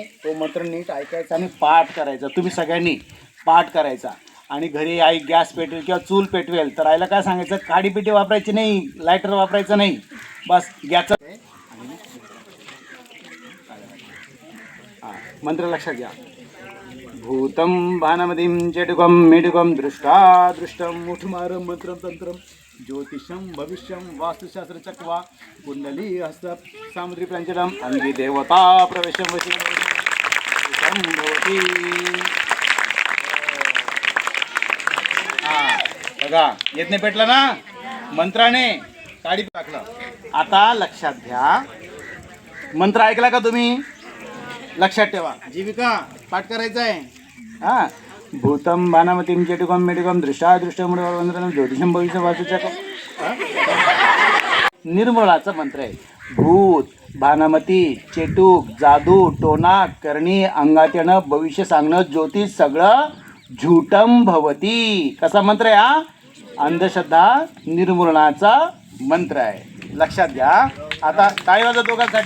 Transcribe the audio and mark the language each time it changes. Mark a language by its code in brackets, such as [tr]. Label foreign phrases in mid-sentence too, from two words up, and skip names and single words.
[mr] तो मंत्र नीट ऐकायचा आणि पाठ करायचा. तुम्ही सगळ्यांनी पाठ करायचा. आणि घरी आई गॅस पेटवेल किंवा चूल पेटवेल तर आईला काय सांगायचं? काडीपिटी वापरायची नाही, लायटर वापरायचं नाही. बस गॅसचं मंत्र लक्षात घ्या. [sa] भूतं भानमतीं चेटुकं मेटुकं दृष्टा दृष्टं मुठमारं मंत्रं तंत्रं ज्योतिषं भविष्यं वास्तुशास्त्र चक्वा कुंडली हस्त सामुद्री प्रांजलम अंगी देवता प्रवेशं वशीकं भवती. [mr] बघा यज्ञ पेटला ना मंत्राने, काडी टाकलं. आता लक्षात घ्या, मंत्र ऐकला का तुम्ही? लक्षात ठेवा. जीविका पाठ करायचा आहे. [sa] हा भूतम बाणामतीम चेटुकम मेटुकम दृष्टा दृष्टम ज्योतिषम भविष्य [mr] वाचूच्या निर्मळाचा मंत्र आहे. भूत, भानामती, चेटूक, जादू, टोना, करणी, अंगात येणं, भविष्य सांगणं, ज्योतिष सगळं [sa] झूटम भवती. [mr] कसा मंत्र आहे हा? अंधश्रद्धा निर्मूलनाचा मंत्र आहे. लक्षात घ्या. आता काय वाजत दोघांसाठी?